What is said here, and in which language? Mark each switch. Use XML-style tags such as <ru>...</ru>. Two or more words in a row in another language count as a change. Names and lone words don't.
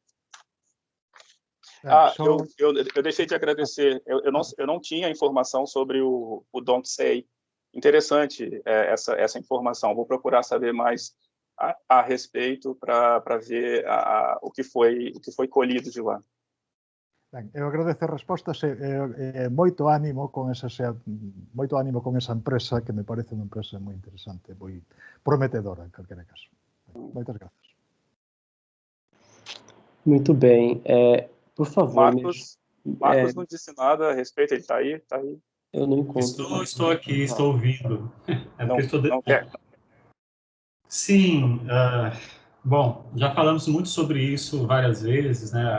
<pt>Eu deixei de agradecer. Eu não tinha informação sobre o Don't Say. Interessante essa informação. Vou procurar saber mais a respeito para ver o que foi colhido de lá.</pt> <gl>Ben, eu agradezo as respostas e moito ánimo con esa empresa, que me parece unha empresa moi interesante, moi prometedora, en calquera caso. Moitas grazas.</gl> <pt>Muito bem. Por favor, Marcos não disse nada a respeito, ele está aí? Tá aí. Eu não encontro. Estou aqui, estou ouvindo. Não quer. Sim, bom, já falamos muito sobre isso várias vezes, né?</pt>